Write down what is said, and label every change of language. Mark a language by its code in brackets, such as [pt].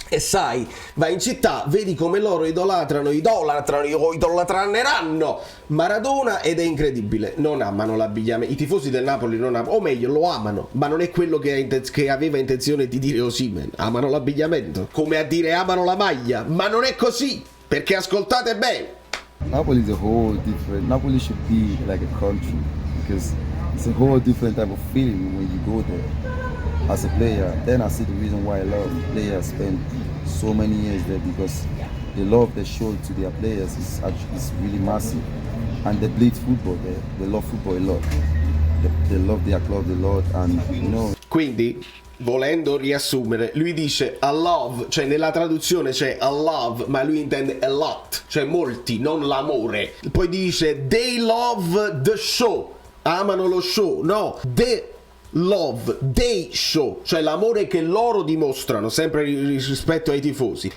[it] E sai, vai in città, vedi come loro idolatreranno Maradona, ed è incredibile. Non amano l'abbigliamento. I tifosi del Napoli non amano, o meglio, lo amano, ma non è quello che aveva intenzione di dire Osimhen. Amano l'abbigliamento, come a dire amano la maglia, ma non è così, perché ascoltate bene. [en] Napoli is a whole different. Napoli should be like a country, because it's a whole different type of feeling when you go there as a player. Then I see the reason why a lot of players spend so many years there, because the love they show to their players is really massive, and they bleed football. They love football a lot. They love their club a lot, and you know. [it] Quindi, volendo riassumere, lui dice [en] a love, [it] cioè nella traduzione c'è a love, ma lui intende [en] a lot, [it] cioè molti, non l'amore. Poi dice [en] they love the show, [it] amano lo show, no, [en] the love, they show, [it] cioè l'amore che loro dimostrano, sempre rispetto ai tifosi.